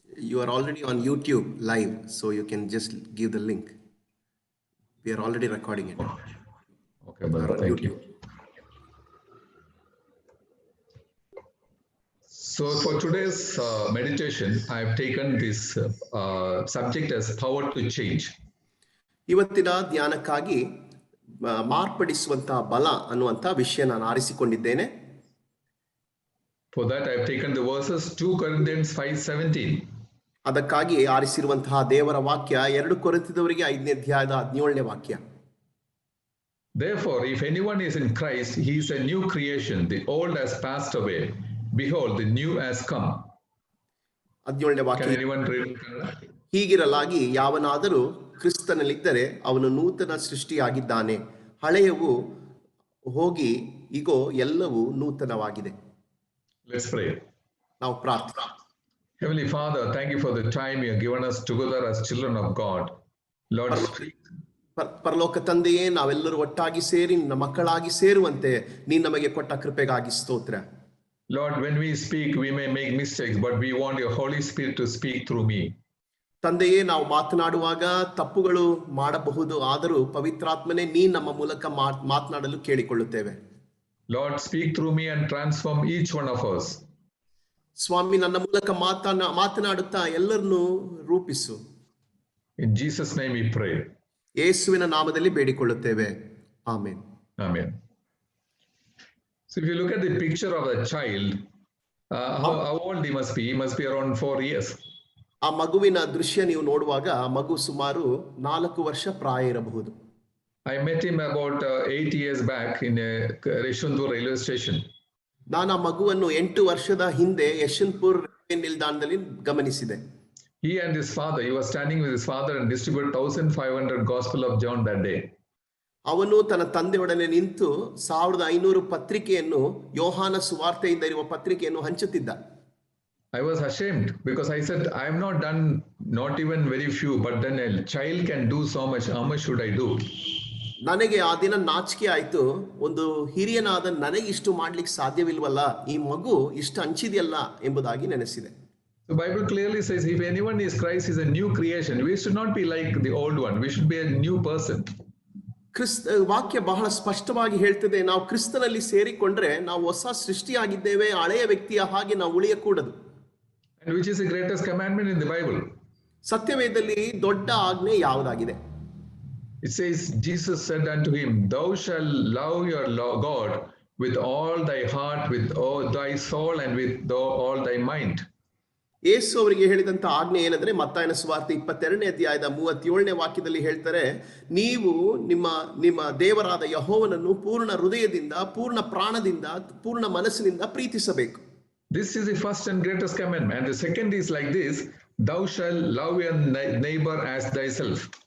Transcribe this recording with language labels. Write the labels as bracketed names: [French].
[English] You are already on YouTube live, so you can just give the link. We are already recording it. Okay, brother, thank you. So for today's meditation, I have taken this subject as power to change. [Kannada] ಇವತ್ತಿನ ಧ್ಯಾನಕ್ಕಾಗಿ ಮಾರ್ಪಡಿಸುವಂತಹ ಬಲ ಅನ್ನುವಂಥ ವಿಷಯ ನಾನು ಆರಿಸಿಕೊಂಡಿದ್ದೇನೆ. [English] For that, I've taken the verses 2 Corinthians 5:17. [Kannada] ಅದಕ್ಕಾಗಿ ಆರಿಸಿರುವಂತಹ ದೇವರ ವಾಕ್ಯ 2 ಕೊರಿಂಥದವರಿಗೆ 5ನೇ ಅಧ್ಯಾಯದ 17ನೇ ವಾಕ್ಯ. [English] Therefore, if anyone is in Christ, he is a new creation. The old has passed away. Behold, the new has come. [Kannada] 17ನೇ [English] Can [Kannada] ವಾಕ್ಯ. [English] anyone read in Kannada? [Kannada] ಹೀಗಿರಲಾಗಿ ಯಾವನಾದರೂ ಕ್ರಿಸ್ತನಲ್ಲಿದ್ದರೆ ಅವನು ನೂತನ ಸೃಷ್ಟಿಯಾಗಿದ್ದಾನೆ, ಹಳೆಯವು ಹೋಗಿ ಇಗೋ ಎಲ್ಲವೂ ನೂತನವಾಗಿದೆ. [English] Let's pray. [Kannada] ನಾವು ಪ್ರಾರ್ಥನೆ. [English] Heavenly Father, thank you for the time you have given us together as children of God. Lord, [Kannada] ಪರಲೋಕ ತಂದೆಯೇ, ನಾವೆಲ್ಲರೂ ಒಟ್ಟಾಗಿ ಸೇರಿ ನಿನ್ನ ಮಕ್ಕಳಾಗಿ ಸೇರುವಂತೆ ನೀನು ನಮಗೆ ಕೊಟ್ಟ ಕೃಪೆಗಾಗಿ ಸ್ತೋತ್ರ. [English] Lord, when we speak, we may make mistakes, but we want your Holy Spirit to speak through me. [Kannada] ತಂದೆಯೇ, ನಾವು ಮಾತನಾಡುವಾಗ ತಪ್ಪುಗಳು ಮಾಡಬಹುದು, ಆದರೂ ಪವಿತ್ರಾತ್ಮನೇ ನೀ ನಮ್ಮ ಮೂಲಕ ಮಾತನಾಡಲು ಕೇಳಿಕೊಳ್ಳುತ್ತೇವೆ. [English] Lord, speak through me and transform each one of us. [Kannada] ಸ್ವಾಮಿ, ನನ್ನ ಮೂಲಕ ಮಾತನಾಡುತ್ತಾ ಎಲ್ಲರನ್ನೂ ರೂಪಿಸು. [English] In Jesus' name we pray. [Kannada] ಯೇಸುವಿನ ನಾಮದಲ್ಲಿ ಬೇಡಿಕೊಳ್ಳುತ್ತೇವೆ. Amen. [English] Amen. So if you look at the picture of a child, how old he must be? He must be around 4 years. [Kannada] ಆ ಮಗುವಿನ ದೃಶ್ಯ ನೀವು ನೋಡುವಾಗ ಮಗು ಸುಮಾರು 4 ವರ್ಷ ಪ್ರಾಯ ಇರಬಹುದು. [English] I met him about 8 years back in Yeshwanthpur railway station. [Kannada] ನಾನು ಆ ಮಗುವನ್ನು 8 ವರ್ಷದ ಹಿಂದೆ ಯಶವಂತಪುರ ರೈಲ್ವೆ ನಿಲ್ದಾಣದಲ್ಲಿ ಗಮನಿಸಿದೆ. [English] He and his father, he was standing with his father and distributed 1500 Gospel of John that day. [Kannada] ಅವನು ತನ್ನ ತಂದೆಯೊಡನೆ ನಿಂತು 1500 ಪತ್ರಿಕೆಯನ್ನು, ಯೋಹಾನ ಸುವಾರ್ತೆಯಿಂದ ಇರುವ ಪತ್ರಿಕೆಯನ್ನು ಹಂಚುತ್ತಿದ್ದ. [English] I was ashamed because I said, I have not done not even very few, but then a child can do so much. How much should I do? [Kannada] ನನಗೆ ಆ ದಿನ ನಾಚಿಕೆ ಆಯ್ತು. ಒಂದು ಹಿರಿಯನಾದ ನನಗೆ ಇಷ್ಟು ಮಾಡ್ಲಿಕ್ಕೆ ಸಾಧ್ಯವಿಲ್ವಲ್ಲ, ಈ ಮಗು ಇಷ್ಟು ಹಂಚಿದೆಯಲ್ಲ ಎಂಬುದಾಗಿ ನೆನೆಸಿದೆ. [English] The Bible clearly says, if anyone is Christ, is a new creation. We should not be like the old one. We should be a new person. [Kannada] ವಾಕ್ಯ ಬಹಳ ಸ್ಪಷ್ಟವಾಗಿ ಹೇಳ್ತದೆ, ನಾವು ಕ್ರಿಸ್ತನಲ್ಲಿ ಸೇರಿಕೊಂಡ್ರೆ ನಾವು ಹೊಸ ಸೃಷ್ಟಿಯಾಗಿದ್ದೇವೆ, ಹಳೆಯ ವ್ಯಕ್ತಿಯ ಹಾಗೆ ನಾವು ಉಳಿಯಕೂಡದು. [English] And which is the greatest commandment in the Bible? [Kannada] ಸತ್ಯವೇದದಲ್ಲಿ ದೊಡ್ಡ ಆಜ್ಞೆ ಯಾವುದಾಗಿದೆ? [English] It says, Jesus said unto him, thou shalt love your God with all thy heart, with all thy soul, and with all thy mind. [Kannada] ಯೇಸು ಅವರಿಗೆ ಹೇಳಿದಂತ ಆಜ್ಞೆ ಏನಂದ್ರೆ, ಮತ್ತಾಯನ ಸುವಾರ್ತೆ 22ನೇ ಅಧ್ಯಾಯದ 37ನೇ ವಾಕ್ಯದಲ್ಲಿ ಹೇಳ್ತಾರೆ, ನೀವು ನಿಮ್ಮ ದೇವರಾದ ಯೆಹೋವನನ್ನು ಪೂರ್ಣ ಹೃದಯದಿಂದ, ಪೂರ್ಣ ಪ್ರಾಣದಿಂದ, ಪೂರ್ಣ ಮನಸ್ಸಿನಿಂದ ಪ್ರೀತಿಸಬೇಕು. [English] This is the first and greatest commandment. And the second is like this, thou shalt love your neighbor as thyself.